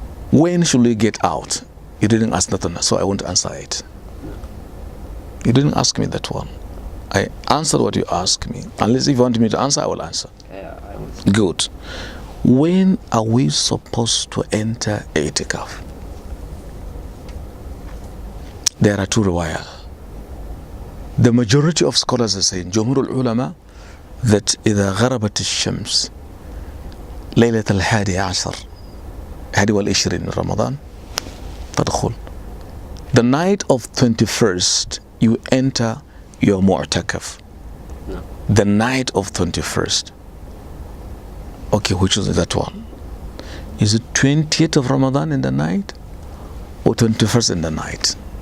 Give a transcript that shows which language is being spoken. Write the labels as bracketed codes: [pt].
[en] When should we get out? You didn't ask nothing, so I won't answer it. You didn't ask me that one. I answered what you asked me. Unless if you want me to answer, I will answer. Yeah, Good. When are we supposed to enter i'tikaf? There are two riwayah. [ar] The majority of scholars are saying, Jumhur al-Ulama, that إذا غربت الشمس ليلة الحادي عشر حادي والعشرين من رمضان تدخل. [en] The night of 21st, you enter your mu'takaf. No. The night of 21st. Okay, which is that one? Is it 20th of Ramadan in the night or 21st in the night?